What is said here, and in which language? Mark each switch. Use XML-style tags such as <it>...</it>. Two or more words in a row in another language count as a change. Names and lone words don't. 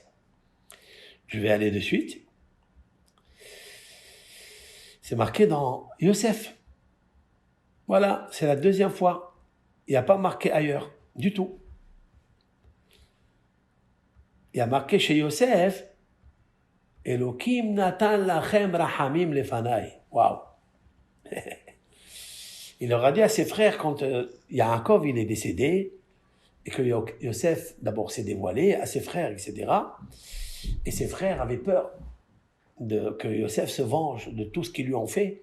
<fr>Je vais aller de suite. C'est marqué dans Yosef. Voilà, c'est la deuxième fois. Il n'y a pas marqué ailleurs, du tout. Il y a marqué chez Yosef,</fr> <he>אלוקים נתן לכם רחמים לפני.</he> <fr>Waouh! Il leur a dit à ses frères, quand Yaakov il est décédé, et que Yosef d'abord s'est dévoilé à ses frères, etc. Et ses frères avaient peur que Yosef se venge de tout ce qu'ils lui ont fait.</fr>